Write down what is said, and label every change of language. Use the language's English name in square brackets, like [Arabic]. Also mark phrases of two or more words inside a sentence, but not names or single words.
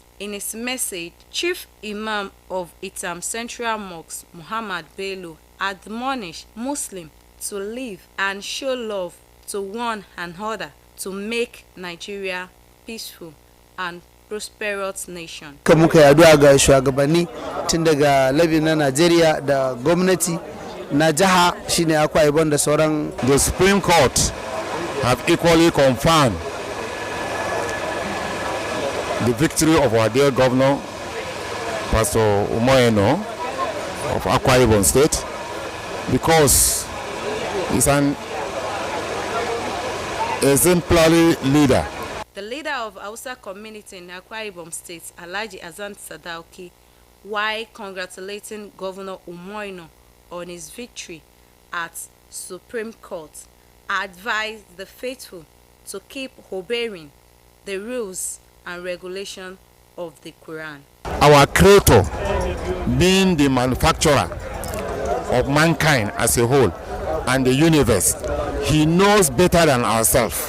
[English] In his message, Chief Imam of Itam Central Mosque, Muhammad Bello, admonished Muslims to live and show love to one another to make Nigeria peaceful and prosperous nation. [Hausa] Muka yi addu'a ga shugabanni tun daga labi na Najeriya da gwamnati na jiha shine Akwa Ibom da sauran. [English] The Supreme Court have equally confirmed the victory of our dear governor, Pastor Umoyeno of Akwa Ibom State, because he's an exemplary leader. The leader of Hausa community in Akwa Ibom State, Alhaji Azan Sadauki, while congratulating Governor Umoyeno on his victory at Supreme Court, advised the faithful to keep obeying the rules and regulations of the Quran. Our Creator, being the manufacturer of mankind as a whole and the universe, he knows better than ourselves.